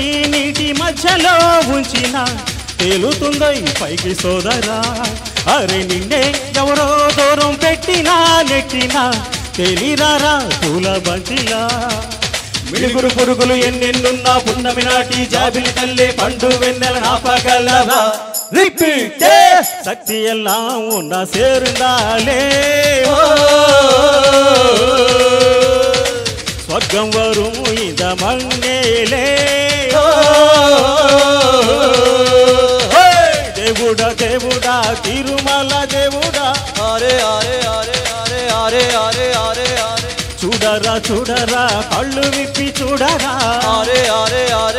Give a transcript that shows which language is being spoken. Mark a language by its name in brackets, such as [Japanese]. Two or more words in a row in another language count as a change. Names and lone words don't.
[Telugu] పట్టి నీటి మధ్యలో ఉంచిన తేలుతుందో ఈ పైకి సోదరా అరే నిన్నే ఎవరో దూరం పెట్టినా నెట్టినా తేలిరారా పూల బంతిలా మిడుగురు పురుగులు ఎన్నెన్నున్నా పున్నమి నాటి జాబిలి తల్లే పండు వెన్నెల ఆపగలరా రిపీట్ [Tamil] சக்தி எல்லாம் ஒன்னா சேர்ந்தாலே ஸ்வர்க்கம் வரும் இந்த மண்ணிலே [Telugu] దేవుడా దేవుడా తిరుమల దేవుడా అరే అరే అరే అరే అరే అరే అరే అరే చూడరా చూడరా కళ్ళు విప్పి చూడరా అరే అరే అరే